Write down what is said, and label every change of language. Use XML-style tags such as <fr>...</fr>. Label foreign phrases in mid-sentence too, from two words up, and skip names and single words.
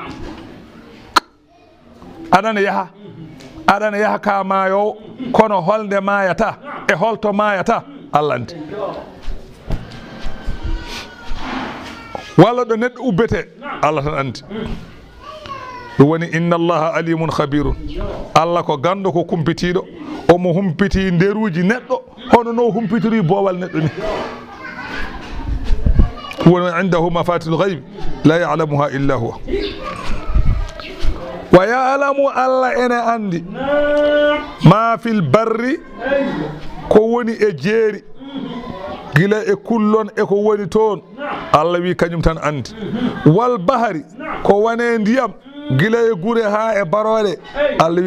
<ff>aɗana yaha ka maayowo kono holde mayata e holto mayata Allah andi walla ɗo neɗɗo ubbete Allah tan andi ɗum woni</ff> <ar>إن الله عليم خبير</ar> <ff>Allah ko gando ko kumpitiɗo omo humpiti nderuji neɗɗo hono no humpitiri boowal neɗɗo ni woni</ff> <ar>عنده مفاتح الغيب لا يعلمها إلا هو ويعلم</ar> <ff>Allah ene andi</ff> <ar>ما في البر</ar> <ff>ko woni e jeeri gila e kullon e ko woni toon Allah wi kañum tan andi</ff> <ar>والبحر</ar> <ff>ko wane ndiyam gila e gure ha e barole Allah</ff>